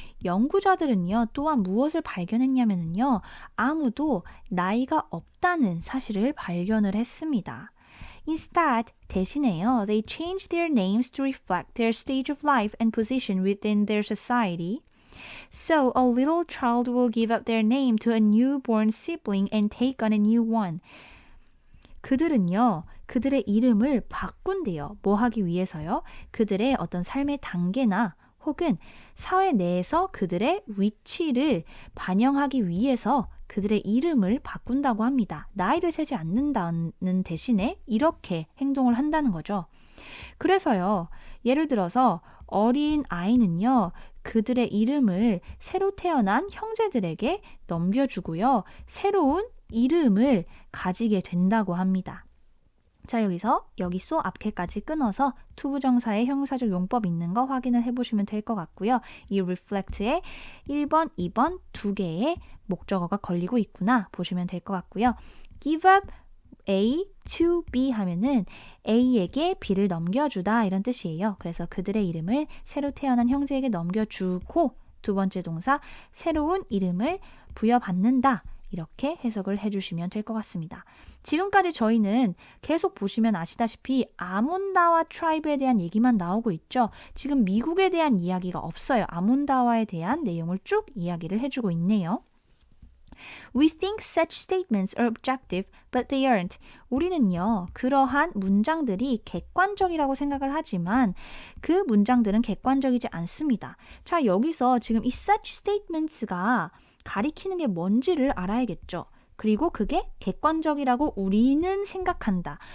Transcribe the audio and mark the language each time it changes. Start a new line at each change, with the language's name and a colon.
Korean: 연구자들은요, 또한 무엇을 발견했냐면요, 아무도 나이가 없다는 사실을 발견을 했습니다.
English: Instead,
Korean: 대신에요,
English: they changed their names to reflect their stage of life and position within their society. So, a little child will give up their name to a newborn sibling and take on a new one.
Korean: 그들은요, 그들의 이름을 바꾼대요. 뭐 하기 위해서요? 그들의 어떤 삶의 단계나 혹은 사회 내에서 그들의 위치를 반영하기 위해서 그들의 이름을 바꾼다고 합니다. 나이를 세지 않는다는 대신에 이렇게 행동을 한다는 거죠. 그래서요, 예를 들어서 어린 아이는요, 그들의 이름을 새로 태어난 형제들에게 넘겨주고요, 새로운 이름을 가지게 된다고 합니다. 자, 여기서 여기서 앞에까지 끊어서 투부정사의 형용사적 용법 있는 거 확인을 해보시면 될 것 같고요. 이 reflect에 1번, 2번 두 개의 목적어가 걸리고 있구나 보시면 될 것 같고요.
English: give up A to B
Korean: 하면은 A에게 B를 넘겨주다 이런 뜻이에요. 그래서 그들의 이름을 새로 태어난 형제에게 넘겨주고 두 번째 동사 새로운 이름을 부여받는다. 이렇게 해석을 해주시면 될 것 같습니다. 지금까지 저희는 계속 보시면 아시다시피 아몬다와 트라이브에 대한 얘기만 나오고 있죠. 지금 미국에 대한 이야기가 없어요. 아몬다와에 대한 내용을 쭉 이야기를 해주고 있네요.
English: We think such statements are objective, but they aren't.
Korean: 우리는요, 그러한 문장들이 객관적이라고 생각을 하지만 그 문장들은 객관적이지 않습니다. 자, 여기서 지금 이
English: such statements
Korean: 가 가리키는 게 뭔지를 알아야겠죠. 그리고 그게 객관적이라고 우리는 생각한다.